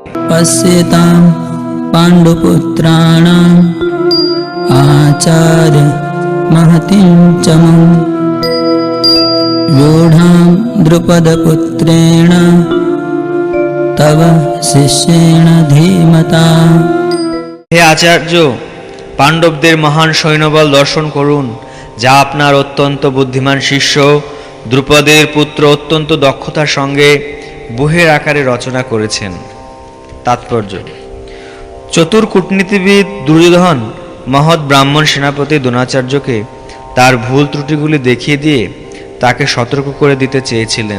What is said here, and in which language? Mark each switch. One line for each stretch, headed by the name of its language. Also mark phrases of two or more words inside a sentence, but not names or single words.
Sanskrit: पश्यतां पाण्डुपुत्राणाम् आचार्य महतीं च मां व्यूढां द्रुपदपुत्रेण तव शिष्येण धीमता।
Bangla: হে আচার্য, পাণ্ডবদের মহান সৈন্যবল দর্শন করুন, যা আপনার অত্যন্ত বুদ্ধিমান শিষ্য দ্রুপদের পুত্র অত্যন্ত দক্ষতার সঙ্গে বইয়ের আকারে রচনা করেছেন। তাৎপর্য: চতুর কূটনীতিবিদ দুর্যোধন মহৎ ব্রাহ্মণ সেনাপতি দ্রোণাচার্যকে তার ভুল ত্রুটিগুলি দেখিয়ে দিয়ে তাকে সতর্ক করে দিতে চেয়েছিলেন।